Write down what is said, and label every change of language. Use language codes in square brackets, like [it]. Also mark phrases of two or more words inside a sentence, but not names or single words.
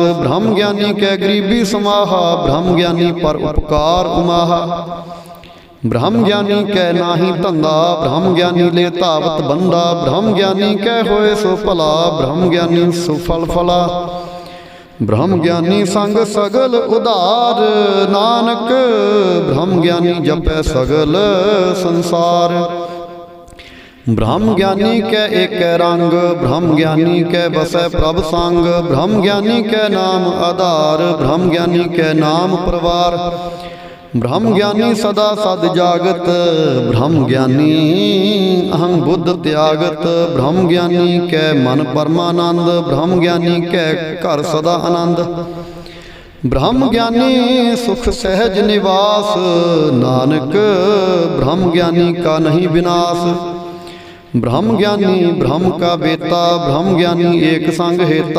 [pa] ਬ੍ਰਹਮ ਗਿਆਨੀ ਕੈ ਗਰੀਬੀ ਸਮਾਹਾ, ਬ੍ਰਹਮ ਗਿਆਨੀ ਪਰ ਉਪਕਾਰ ਉਮਾਹਾ। ਬ੍ਰਹਮ ਗਿਆਨੀ ਕੈ ਨਾਹੀ ਧੰਧਾ, ਬ੍ਰਹਮ ਗਿਆਨੀ ਲੇ ਧਾਵਤ ਬੰਦਾ। ਬ੍ਰਹਮ ਗਿਆਨੀ ਕੈ ਹੋਏ ਸੋ ਭਲਾ, ਬ੍ਰਹਮ ਗਿਆਨੀ ਸੁਫਲ ਫਲਾ। ਬ੍ਰਹਮ ਗਿਆਨੀ ਸੰਗ ਸਗਲ ਉਧਾਰ, ਨਾਨਕ ਬ੍ਰਹਮ ਗਿਆਨੀ ਜਪੈ ਸਗਲ ਸੰਸਾਰ। ਬ੍ਰਹਮ ਗਿਆਨੀ ਕੈ ਏਕ ਰੰਗ, ਬ੍ਰਹਮ ਗਿਆਨੀ ਕੈ ਬਸੈ ਪ੍ਰਭ ਸੰਗ। ਬ੍ਰਹਮ ਗਿਆਨੀ ਕੈ ਨਾਮ ਆਧਾਰ, ਬ੍ਰਹਮ ਗਿਆਨੀ ਕੈ ਨਾਮ ਪਰਵਾਰ। ਬ੍ਰਹਮ ਗਿਆਨੀ ਸਦਾ ਸਦ ਜਾਗਤ, ਬ੍ਰਹਮ ਗਿਆਨੀ ਅਹੰ ਬੁੱਧ ਤਿਆਗਤ। ਬ੍ਰਹਮ ਗਿਆਨੀ ਕੈ ਮਨ ਪਰਮਾਨੰਦ, ਬ੍ਰਹਮ ਗਿਆਨੀ ਕੈ ਘਰ ਸਦਾ ਅਨੰਦ। ਬ੍ਰਹਮ ਗਿਆਨੀ ਸੁਖ ਸਹਜ ਨਿਵਾਸ, ਨਾਨਕ ਬ੍ਰਹਮ ਗਿਆਨੀ ਕਾ ਨਹੀਂ ਬਿਨਾਸ। ਬ੍ਰਹਮ ਗਿਆਨੀ ਬ੍ਰਹਮ ਕਾ ਬੇਤਾ, ਬ੍ਰਹਮ ਗਿਆਨੀ ਏਕ ਸੰਗ ਹੇਤਾ।